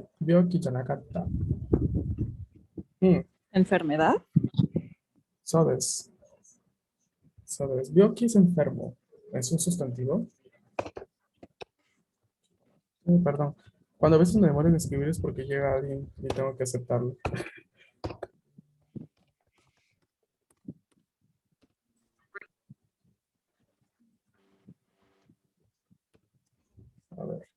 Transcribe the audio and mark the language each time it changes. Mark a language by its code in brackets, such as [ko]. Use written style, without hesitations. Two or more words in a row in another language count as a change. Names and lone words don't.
[ja] 病気じゃなかった。うん、 [es] ¿Enfermedad? [ja] そうです。そうです。 [es] 病気es enfermo. Es un sustantivo. Perdón. Cuando a veces me demoro en escribir es porque llega alguien y tengo que aceptarlo. A ver.